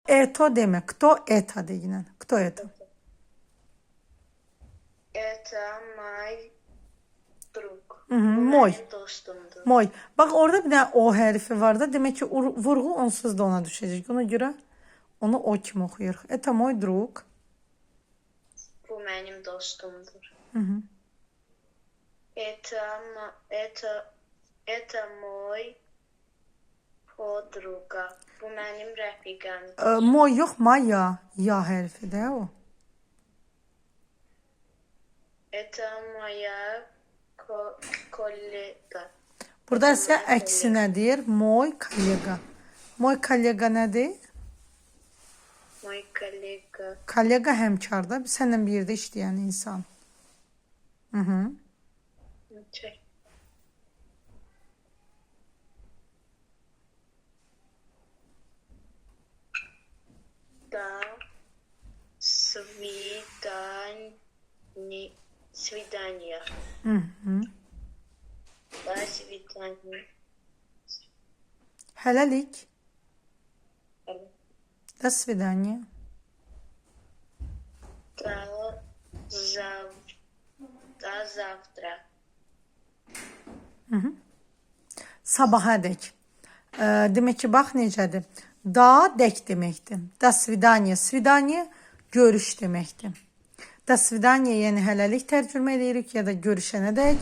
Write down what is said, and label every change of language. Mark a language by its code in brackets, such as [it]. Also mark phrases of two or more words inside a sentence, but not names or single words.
[ru] eto deme. Кто это deyinən. Кто это. Это мой друг. Moy. [az] Benim dostumdur. Moy. Bax orada bir dənə o hərfi var da. Demək ki vurğu onsuz da ona düşəcək. Ona görə onu o kimi oxuyuruq. [ru] Это мой друг. [az] Bu benim dostumdur. Hı -hı. [ru] Это мой подруга. [az] Bu benim rəfiqəmdir. Moy yox, maya. Ya hərfi də o. [ru] Это моя kollega. [az] Burada isə əksi nədir? [ru] Мой коллега. Мой коллега [az] nədir? [ru] Мой коллега. [az] Kollega həmkarda, səninlə bir yerdə işləyən insan. Hı -hı. [ru] Okay. Да, свидание. Hı -hı. Да, свидание. Hələlik. До свидания. До завтра. [az] Sabahədək. Demək ki, bax necədir? Da dək deməkdir. [ru] До свидания. [az] Svidaniya görüş deməkdir. [ru] До свидания [az] yəni hələlik tərcümə edirik ya da görüşənədək.